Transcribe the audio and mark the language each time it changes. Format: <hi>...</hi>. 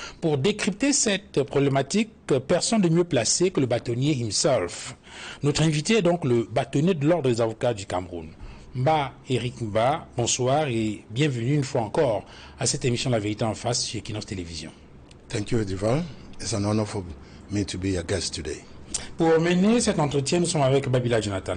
<fr>Pour décrypter cette problématique, personne de mieux placé que le bâtonnier himself. Notre invité est donc le bâtonnier de l'ordre des avocats du Cameroun. Eric Mba, bonsoir et bienvenue une fois encore à cette émission La Vérité en face sur Équinoxe Télévision.</fr> <en>Thank you, Divan. It's an honor for me to be your guest today.</en> <fr>Pour mener cet entretien, nous sommes avec Babila Jonathan.</fr>